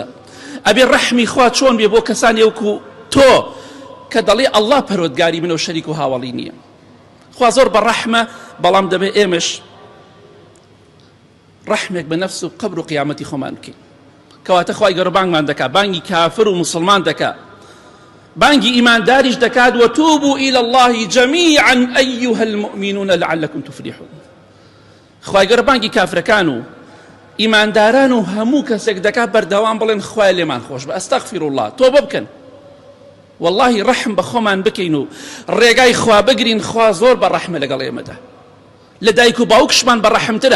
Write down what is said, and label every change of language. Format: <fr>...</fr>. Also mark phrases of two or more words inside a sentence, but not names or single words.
<ckb>ئەبێ ڕەحمی خوا چۆن بێ بۆ کەسانی وەکو تۆ کە دەڵێ ئەڵڵا پەروەردگاری منە و شەریک و هاوڵی نییە. خوا زۆر بە ڕەحمە، بەڵام دەبێ ئێمەش ڕەحمێک بە نەفس و قەبر و قیامەتی خۆمان بکەین. کەواتە خوای گەورە بانگمان دەکات، بانگی کافر و مسلمان دەکات، بانگی ئیمانداریش دەکات</ckb> <ar>وتوبوا إلى الله جميعا أيها المؤمنون لعلكم تفلحون.</ar> <ckb>خوای گەورە بانگی کافرەکان و ئیمانداران و هەموو کەسێک دەکات بەردەوام بڵێن خوای لێمان خۆش بە،</ckb> <ar>ئەستەغفر الله،</ar> <ckb>تۆبە بکەن، والله ڕەحم بە خۆمان بکەین و ڕێگای خوا بگرین. خوا زۆر بە ڕەحمە لەگەڵ ئێمەدا، لە دایک و باوکشمان بە ڕەحمترە.</ckb>